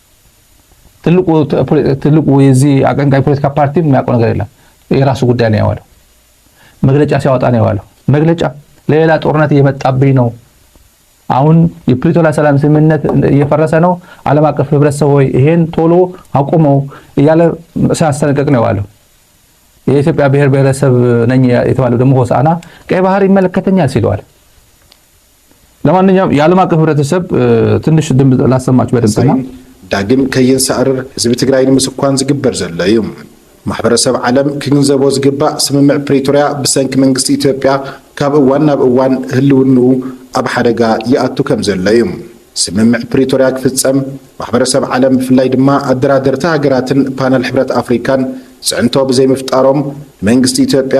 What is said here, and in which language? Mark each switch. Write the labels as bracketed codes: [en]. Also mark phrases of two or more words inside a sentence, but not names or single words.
[am] ትልቁ የዚህ አቀንቃኝ ፖለቲካ ፓርቲ የሚያውቀው ነገር የለም። የራሱ ጉዳይ ነው ያዋለው። መግለጫ ሲያወጣ ነው ያዋለው። መግለጫ ሌላ ጦርነት እየመጣብኝ ነው፣ አሁን የፕሪቶሪያ ሰላም ስምምነት እየፈረሰ ነው፣ ዓለም አቀፍ ህብረተሰብ ሆይ ይሄን ቶሎ አቁመው እያለ ሲያስጠነቅቅ ነው ያዋለው። የኢትዮጵያ ብሔር ብሔረሰብ ነኝ የተባለው ደግሞ ሆሳዕና ቀይ ባህር ይመለከተኛል ሲለዋል። ለማንኛውም የዓለም አቀፍ ህብረተሰብ ትንሽ ድምፅ ላሰማችሁ በድምፅና [ti] ዳግም ከየንሳዕርር ህዝቢ ትግራይ ንምስኳን ዝግበር ዘሎ እዩ። ማሕበረሰብ ዓለም ክግንዘቦ ዝግባእ ስምምዕ ፕሪቶሪያ ብሰንኪ መንግስቲ ኢትዮጵያ ካብ እዋን ናብ እዋን ህልውንኡ ኣብ ሓደጋ ይኣቱ ከም ዘሎ እዩ። ስምምዕ ፕሪቶሪያ ክፍፀም ማሕበረሰብ ዓለም ብፍላይ ድማ ኣደራደርቲ ሃገራትን ፓነል ሕብረት አፍሪካን ጽዕንቶ ብዘይምፍጣሮም መንግስቲ ኢትዮጵያ